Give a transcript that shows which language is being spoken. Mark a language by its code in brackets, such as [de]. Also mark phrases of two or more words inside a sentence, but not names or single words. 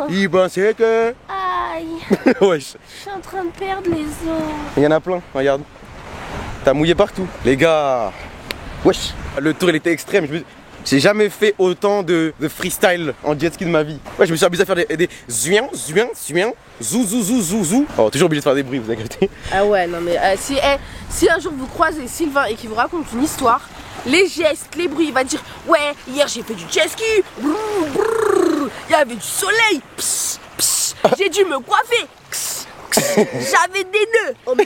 [fr] Il pensait que. Aïe. Wesh. Je suis en train de perdre les os. Il y en a plein, regarde. T'as mouillé partout. Les gars. Wesh. Le tour, il était extrême. J'ai jamais fait autant de freestyle en jet ski de ma vie. Ouais, je me suis amusé à faire des zuin, zou, zou, zou, zou, zou. Oh, toujours obligé de faire des bruits, vous inquiétez. Ah ouais, non mais si un jour vous croisez Sylvain et qu'il vous raconte une histoire, les gestes, les bruits, il va dire ouais, hier j'ai fait du jet ski, brrr, brrr, il y avait du soleil, pss, pss, j'ai dû me coiffer, pss, pss, j'avais des nœuds, on mêlait.